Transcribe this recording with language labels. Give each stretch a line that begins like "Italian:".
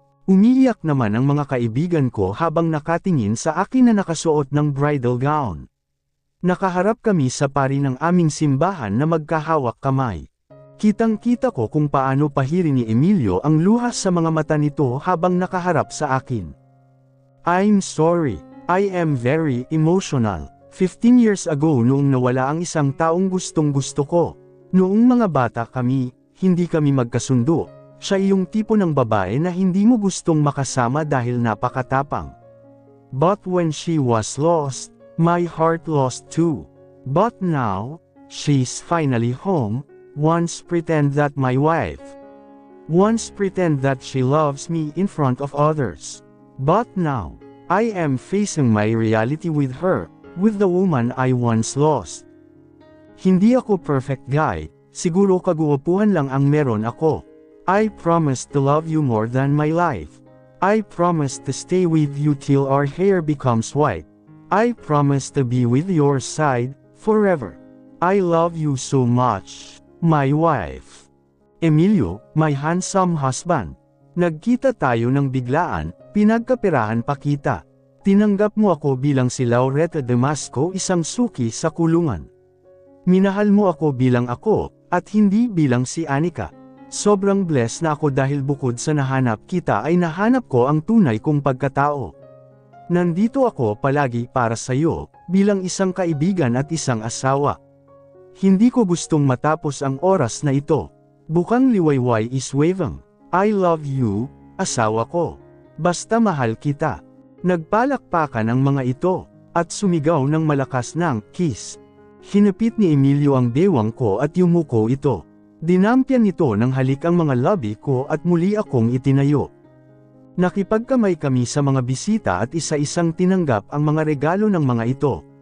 Filipino: Umiiyak naman ang mga kaibigan ko habang nakatingin sa akin na nakasuot ng bridal gown. Nakaharap kami sa pari ng aming simbahan na magkahawak kamay. Kitang-kita ko kung paano pahirin ni Emilio ang luhas sa mga mata nito habang nakaharap sa akin.
English: I'm sorry, I am very emotional. 15 years ago
Filipino: noong nawala ang isang taong gustong-gusto ko. Noong mga bata kami, hindi kami magkasundo. Siya yung tipo ng babae na hindi mo gustong makasama dahil napakatapang.
English: But when she was lost, my heart lost too. But now, she's finally home. Once pretend that my wife. Once pretend that she loves me in front of others. But now, I am facing my reality with her, with the woman I once lost.
Filipino: Hindi ako
English: perfect guy,
Filipino: siguro kaguwapuhan lang ang meron ako.
English: I promise to love you more than my life. I promise to stay with you till our hair becomes white. I promise to be with your side, forever. I love you so much, my wife. Emilio, my handsome husband.
Filipino: Nagkita tayo ng biglaan, pinagkaperahan pa kita. Tinanggap mo ako bilang si Laureta Damasco, isang suki sa kulungan. Minahal mo ako bilang ako, at hindi bilang si Anika. Sobrang blessed na ako dahil bukod sa nahanap kita ay nahanap ko ang tunay kong pagkatao. Nandito ako palagi para sa iyo, bilang isang kaibigan at isang asawa. Hindi ko gustong matapos ang oras na ito. Bukang liwayway
English: is waving. I love you,
Filipino: asawa ko. Basta mahal kita. Nagpalakpakan ang mga ito, at sumigaw ng malakas ng kiss. Hinapit ni Emilio ang bewang ko at yumuko ito. Dinampyan nito ng halik ang mga labi ko at muli akong itinayo. Nakipagkamay kami sa mga bisita at isa-isang tinanggap ang mga regalo ng mga ito.